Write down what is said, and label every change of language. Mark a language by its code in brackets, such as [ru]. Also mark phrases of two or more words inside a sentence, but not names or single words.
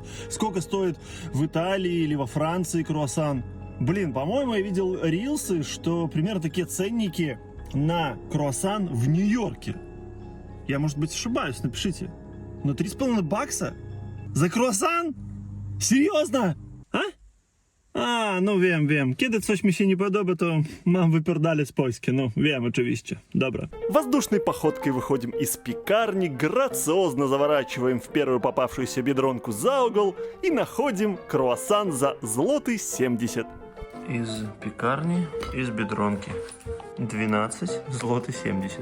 [ru] Сколько стоит в Италии или во Франции круассан? Блин, по-моему, я видел рилсы, что примерно такие ценники на круассан в Нью-Йорке. Я, может быть, ошибаюсь, напишите. Но $3,5 за круассан? Серьезно? А? [pl] No wiem. Kiedy coś mi się nie podoba, to mam wypierdalać polskie. No, wiem oczywiście. Dobra. [ru] Воздушной походкой выходим из пекарни, грациозно заворачиваем в первую попавшуюся бедронку за угол и находим круассан за злотый 70. Из пекарни, из бедронки. 12 злотых 70.